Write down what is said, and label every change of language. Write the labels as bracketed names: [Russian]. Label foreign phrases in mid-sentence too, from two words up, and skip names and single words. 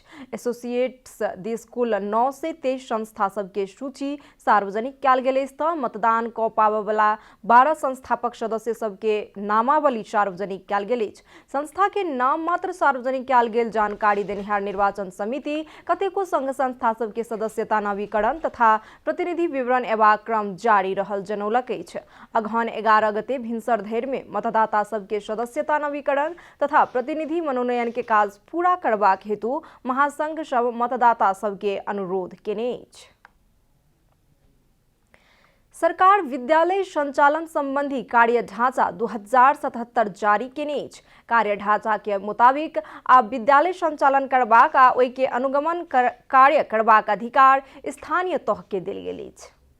[Maithili] एसोसिएट्स दिस कुल 9 से 23 संस्था सब के सूची सार्वजनिक कयल गेल अछि त मतदान क पाबय वाला 12 संस्थापक सदस्य सब के नामावली सार्वजनिक कयल गेल अछि। संस्था के नाम मात्र सार्वजनिक कयल गेल जानकारी देनिहार निर्वाचन समिति कतेको संघ संस्था सब के सदस्यता नवीकरण तथा प्रतिनिधि विवरण एबाक क्रम जारी रहल जनौलक अछि। अगहन 11 गते भिनसर धरि में मतदाता सब के सदस्यता नवीकरण तथा प्रतिनिधि मनोनयन के काज पूरा करबाक हेतु महासंघ सब मतदाता सब के अनुरोध केने अछि। सरकार विद्यालय संचालन संबंधी कार्य ढांचा 2077 जारी केने अछि। कार्य ढांचा के मुताबिक आब विद्यालय संचालन करबाक आ ओहि के अनुगमन कार्य करबाक अधिकार स्थानीय तह के देल गेल अछि।